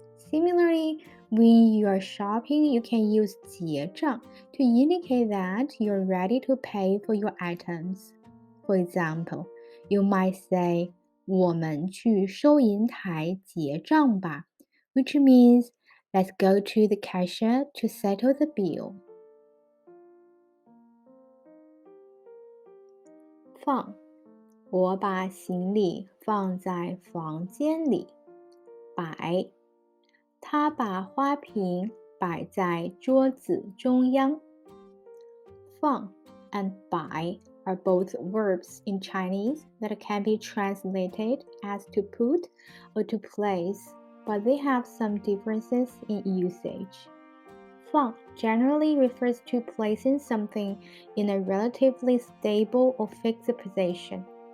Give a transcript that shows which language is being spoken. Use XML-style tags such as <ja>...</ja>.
<en>Similarly, when you are shopping, you can use 结账 to indicate that you're ready to pay for your items. For example, you might say</en> <zh>我们去收银台结账吧,</zh> <en>which means let's go to the cashier to settle the bill.</en> <zh>放，我把行李放在房间里。摆，他把花瓶摆在桌子中央。</zh> <en>放 and 摆 are both verbs in Chinese that can be translated as to put or to place, but they have some differences in usage. 放 generally refers to placing something in a relatively stable or fixed position.</en>